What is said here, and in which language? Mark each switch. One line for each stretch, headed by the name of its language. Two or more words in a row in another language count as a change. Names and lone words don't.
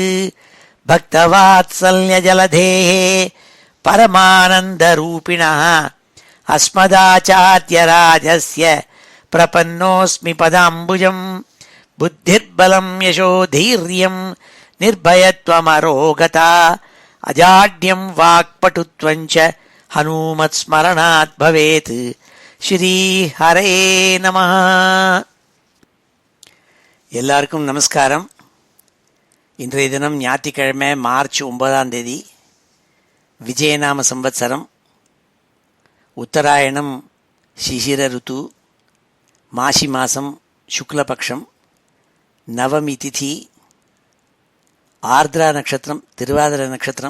Sanskrit: भक्तवात्सल्यजलधेः परमानन्दरूपिणः अस्मदाचार्यराजस्य प्रपन्नोऽस्मि पदाम्बुजं. बुद्धिर्बलं यशोधैर्यं निर्भयत्वमरोगता अजाड्यं वाक्पटुत्वं च हनूमत्स्मरणात् भवेत्. श्रीहरे नमः.
Tamil: எல்லாருக்கும் நமஸ்காரம். இன்றைய தினம் ஞாயிற்றுக்கிழமை மார்ச் 9 விஜயநாம சம்வத்சரம். உத்தராயணம் சிசிர ருத்து, மாசி மாதம் சுக்லபக்ஷம், நவமி திதி, ஆர்திரா நட்சத்திரம், திருவாதிரை நட்சத்திரம்.